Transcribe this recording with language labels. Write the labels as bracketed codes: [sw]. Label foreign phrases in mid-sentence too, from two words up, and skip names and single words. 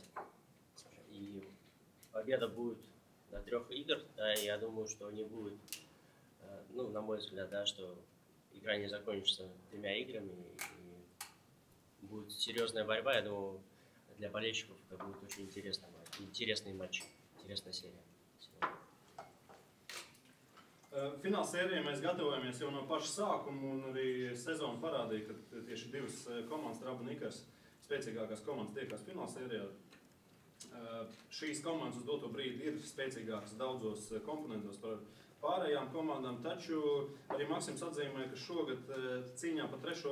[ru] И победа будет до 3 игр, да, и я думаю, что не будет, на мой взгляд, да, что игра не закончится 3 играми, и будет серьезная борьба. Я думаю, для болельщиков это будет очень интересный матч, интересная серия. [lv] Fināla sērijai mēs gatavojamies jau no paša sākuma, un arī sezona parādīja, ka tieši divas komandas, Raba un Ikars, spēcīgākās komandas tiekās fināla sērijā. Šīs komandas uz doto brīdi ir spēcīgākas daudzos komponentos par pārējām komandām, taču arī Maksims atzīmē, ka šogad cīņā par 3.